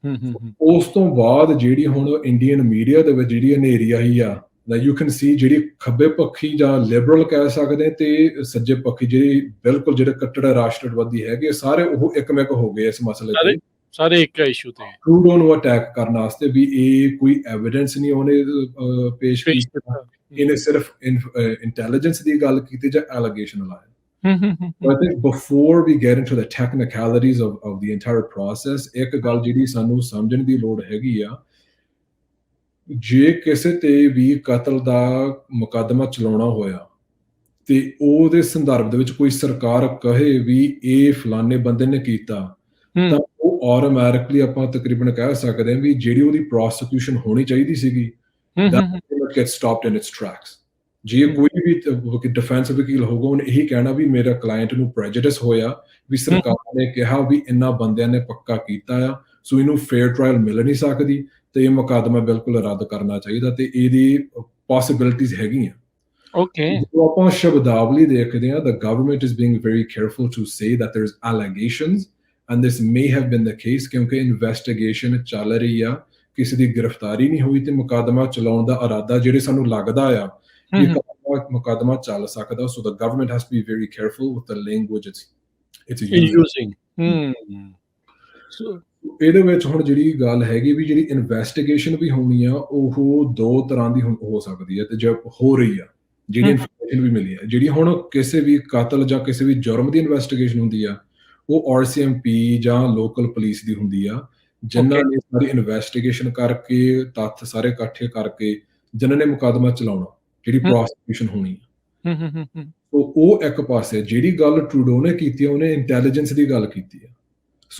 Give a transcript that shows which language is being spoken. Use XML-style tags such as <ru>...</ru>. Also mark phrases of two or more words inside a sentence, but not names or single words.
<pa>ਉਸ ਤੋਂ ਬਾਅਦ ਜਿਹੜੀ ਹੁਣ ਇੰਡੀਅਨ ਮੀਡੀਆ ਦੇ ਵਿੱਚ ਜਿਹੜੀ ਹਨੇਰੀ ਆਈ ਆ</pa> <en>you can see</en> <pa>ਜਿਹੜੀ ਖੱਬੇ ਪੱਖੀ ਜਾਂ ਲਿਬਰਲ ਕਹਿ ਸਕਦੇ ਤੇ ਸੱਜੇ ਪੱਖੀ ਜਿਹੜੀ ਬਿਲਕੁਲ ਜਿਹੜੇ ਕੱਟੜ ਰਾਸ਼ਟਰਵਾਦੀ ਹੈਗੇ ਸਾਰੇ ਉਹ ਇੱਕਮਿਕ ਹੋ ਗਏ ਇਸ ਮਸਲੇ ਤੇ ਸਾਰੇ ਇੱਕ ਇਸ਼ੂ ਤੇ ਟਰੂਡੋ ਨੂੰ ਅਟੈਕ ਕਰਨ ਵਾਸਤੇ ਵੀ ਇਹ ਕੋਈ ਐਵੀਡੈਂਸ ਨਹੀਂ ਉਹਨੇ ਪੇਸ਼ ਕੀਤਾ ਇਹਨੇ ਸਿਰਫ ਇੰਟੈਲੀਜੈਂਸ ਦੀ ਗੱਲ ਕੀਤੀ ਜਾਂ ਐਲੀਗੇਸ਼ਨ ਲਾਇਆ</pa> <en>I think before we get into the technicalities of the entire process</en> <pa>ਇੱਕ ਗੱਲ ਜਿਹੜੀ ਸਾਨੂੰ ਸਮਝਣ ਦੀ ਲੋੜ ਹੈਗੀ ਆ ਜੇ ਕਿਸੇ ਤੇ ਵੀ ਕਤਲ ਦਾ ਮੁਕੱਦਮਾ ਚਲਾਉਣਾ ਹੋਇਆ ਤੇ ਉਹਦੇ ਸੰਦਰਭ ਦੇ ਵਿੱਚ ਕੋਈ ਸਰਕਾਰ ਕਹੇ ਵੀ ਇਹ ਫਲਾਣੇ ਬੰਦੇ ਨੇ ਕੀਤਾ ਤਾਂ ਉਹ ਆਟੋਮੈਟਿਕਲੀ ਆਪਾਂ ਤਕਰੀਬਨ ਕਹਿ ਸਕਦੇ ਹਾਂ ਵੀ ਜਿਹੜੀ ਉਹਦੀ ਪ੍ਰੋਸੀਕਿਊਸ਼ਨ ਹੋਣੀ ਚਾਹੀਦੀ ਸੀਗੀ that</pa> <en>gets stopped in its tracks</en> <pa>ਜੇ ਕੋਈ ਵੀ ਡਿਫੈਂਸ ਵਕੀਲ ਹੋਊਗਾ ਉਹਨੇ ਇਹੀ ਕਹਿਣਾ ਵੀ ਮੇਰਾ ਕਲਾਇੰਟ ਨੂੰ ਪ੍ਰੈਜੁਡਿਸ ਹੋਇਆ ਵੀ ਸਰਕਾਰ ਨੇ ਕਿਹਾ ਵੀ ਇਹਨਾਂ ਬੰਦਿਆਂ ਨੇ ਪੱਕਾ ਕੀਤਾ ਆ ਸੋ ਇਹਨੂੰ</pa> <en>fair trial</en> <pa>ਮਿਲ ਨਹੀਂ ਸਕਦੀ ਤੇ ਇਹ ਮੁਕੱਦਮਾ ਬਿਲਕੁਲ ਰੱਦ ਕਰਨਾ ਚਾਹੀਦਾ ਤੇ ਇਹਦੀ ਪੋਸਿਬਿਲਿਟੀਜ਼ ਹੈਗੀਆਂ ਓਕੇ ਜਦੋਂ ਆਪਾਂ ਸ਼ਬਦਾਵਲੀ ਦੇਖਦੇ ਹਾਂ</pa> <en>the government is being very careful to say that there's allegations and this may have been the case</en> <pa>ਕਿਉਂਕਿ ਇਨਵੈਸਟੀਗੇਸ਼ਨ ਚੱਲ ਰਹੀ ਆ ਕਿਸੇ ਦੀ ਗ੍ਰਿਫਤਾਰੀ ਨਹੀਂ ਹੋਈ ਤੇ ਮੁਕੱਦਮਾ ਚਲਾਉਣ ਦਾ ਇਰਾਦਾ ਜਿਹੜੇ ਸਾਨੂੰ ਲੱਗਦਾ ਆ ਮੁਕੱਦਮਾ ਚੱਲ ਸਕਦਾ</pa> <en>so the government has to be very careful with the language it's using</en> <pa>ਇਹਦੇ ਵਿੱਚ ਹੁਣ ਜਿਹੜੀ ਗੱਲ ਹੈਗੀ ਵੀ ਜਿਹੜੀ ਇਨਵੈਸਟੀਗੇਸ਼ਨ ਵੀ ਹੋਣੀ ਆ ਉਹ ਦੋ ਤਰ੍ਹਾਂ ਦੀ ਹੋ ਸਕਦੀ ਹੈ ਤੇ ਜੇ ਹੋ ਰਹੀ ਆ ਜਿਹੜੀ ਇਨਫੋਰਮੇਸ਼ਨ ਵੀ ਮਿਲੀ ਆ ਜਿਹੜੀ ਹੁਣ ਕਿਸੇ ਵੀ ਕਤਲ ਜਾਂ ਕਿਸੇ ਵੀ ਜੁਰਮ ਦੀ ਇਨਵੈਸਟੀਗੇਸ਼ਨ ਹੁੰਦੀ ਆ ਉਹ RCMP ਜਾਂ</pa> <en>local police</en> <pa>ਦੀ ਹੁੰਦੀ ਆ ਜਿਨ੍ਹਾਂ ਨੇ ਸਾਰੀ ਇਨਵੈਸਟੀਗੇਸ਼ਨ ਕਰਕੇ ਤੱਥ ਸਾਰੇ ਇਕੱਠੇ ਕਰਕੇ ਜਿਨ੍ਹਾਂ ਨੇ ਮੁਕੱਦਮਾ ਚਲਾਉਣਾ ਜਿਹੜੀ ਪ੍ਰੋਸੀਕਿਊਸ਼ਨ ਹੋਣੀ ਆ ਉਹ ਇੱਕ ਪਾਸੇ ਜਿਹੜੀ ਗੱਲ ਟਰੂਡੋ ਨੇ ਕੀਤੀ ਆ ਉਹਨੇ ਇੰਟੈਲੀਜੈਂਸ ਦੀ ਗੱਲ ਕੀਤੀ ਆ ਸੋ</pa>